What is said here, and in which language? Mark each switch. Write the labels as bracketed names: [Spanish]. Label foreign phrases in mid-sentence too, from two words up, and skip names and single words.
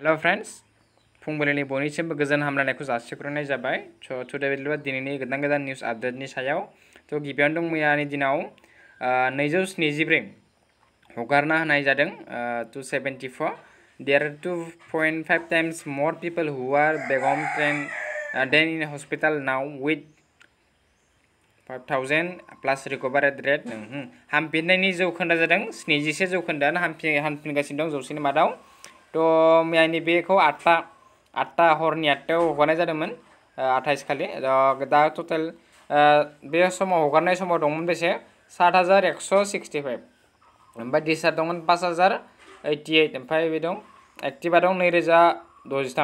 [English] Hello friends, [Bodo] फुंबिलिनि बयनिसिमबो गोजोन हामलायनायखौ जासिहरनाय जाबाय। टुडे भिडिअ'आ दिनैनि गोदान निउस आपडेटनि सायाव। गिबियावनो दं मैयानि दिनाव 274 हगारना होनाय जादों 274. [English] There are 2.5 times more people who are back home than in hospital now with 5,000 plus recovered rate. [Bodo] हामफिननायनि जौखोन्दोआ जादों 71 जौखोन्दोआनो हामफिनगासिनो दं जौसेनि मादाव। मैयानि बेखौ 8टा हरनि 8टायाव हगारनाय जादोंमोन 28 खालि। दा टटेल बे समाव हगारनाय समाव दंमोन बेसे 7,165, ओमफ्राय डिस्चार्ज दंमोन 5,088, ओमफ्राय बे दं एक्टिभा दं 2,063।